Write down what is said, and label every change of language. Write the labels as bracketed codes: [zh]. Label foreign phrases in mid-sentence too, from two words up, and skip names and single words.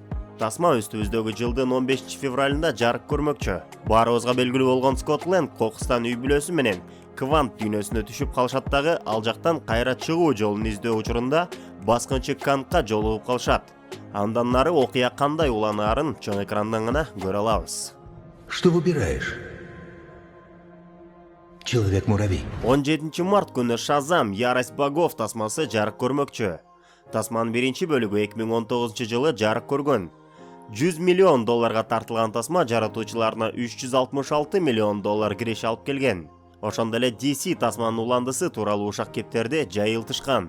[ky] Тасма үстүбүздөгү жылдын 15-февралында жарык көрмөкчү. Баарыбызга белгилүү болгон Скотт Лэнг кокустан үй бүлөсү менен Квант дүйнөсүнө түшүп калышат дагы, ал жактан кайра чыгуу жолун издөө учурунда Баскынчы Кангка жолугуп калышат. Андан нары окуя кандай уланаарын чоң экрандан гана көрө алабыз. [ru] Что выбираешь? Человек-муравей. [ky] 17 март күнү Шазам Ярость богов тасмасы жарык көрмөкчү. Тасманын биринчи бөлүгү 2019-жылы жарык көргөн. $100 миллион тартылган тасма жаратуучуларына $366 миллион киреш алып келген. Ошондо эле DC тасманын уландысы тууралуу ушак кептерди жайылтышкан.